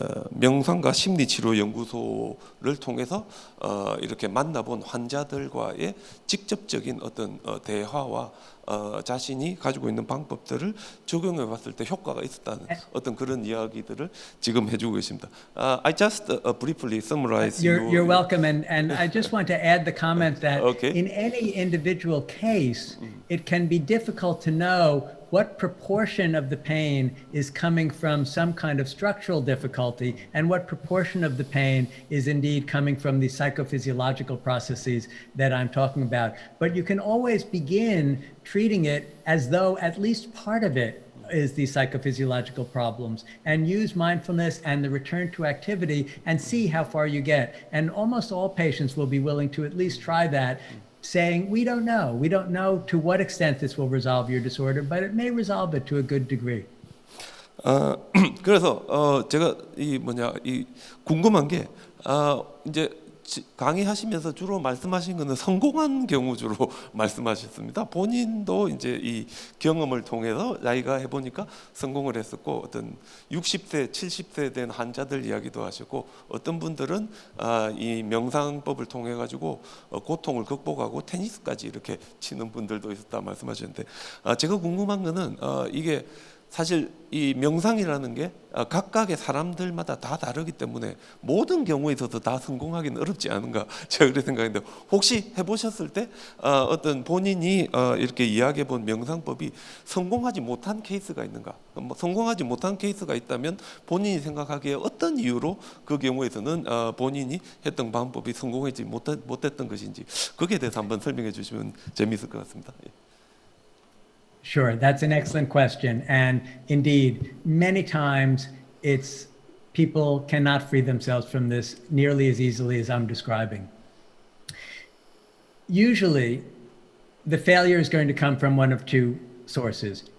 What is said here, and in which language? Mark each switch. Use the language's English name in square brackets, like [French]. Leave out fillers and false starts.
[Korean] 명상과 심리치료 연구소를 통해서 이렇게 만나본 환자들과의 직접적인 어떤 대화와 자신이 가지고 있는 방법들을 적용해 봤을 때 효과가 있었다는 어떤 그런 이야기들을 지금 해주고 계십니다. [English] I just briefly summarize. You're welcome, and I just want to add the comment that Okay. in any individual case, it can be difficult to know what proportion of the pain is coming from some kind of structural difficulty and what proportion of the pain is indeed coming from the psychophysiological processes that I'm talking about. But you can always begin treating it as though at least part of it is the psychophysiological problems, and use mindfulness and the return to activity and see how far you get. And almost all patients will be willing to at least try that, saying, we don't know to what extent this will resolve your disorder, but it may resolve it to a good degree. [Korean] 그래서 제가 이 궁금한 게 이제 강의하시면서 주로 말씀하신 거는 성공한 경우 주로 말씀하셨습니다. 본인도 이제 이 경험을 통해서 자기가 해보니까 성공을 했었고, 어떤 60세, 70세 된 환자들 이야기도 하셨고, 어떤 분들은 이 명상법을 통해 가지고 고통을 극복하고 테니스까지 이렇게 치는 분들도 있었다 말씀하셨는데, 제가 궁금한 거는 이게 사실 이 명상이라는 게 각각의 사람들마다 다 다르기 때문에 모든 경우에 있어서 다 성공하기는 어렵지 않은가 제가 그렇게 생각했는데 혹시 해보셨을 때 어떤 본인이 이렇게 이야기해본 명상법이 성공하지 못한 케이스가 있는가? 뭐 성공하지 못한 케이스가 있다면 본인이 생각하기에 어떤 이유로 그 경우에서는 본인이 했던 방법이 성공하지 못했던 것인지 거기에 대해서 한번 설명해 주시면 재미있을 것 같습니다. [English] Sure, that's an excellent question. And indeed, many times it's people cannot free themselves from this nearly as easily as I'm describing. Usually, the failure is going to come from one of two sources.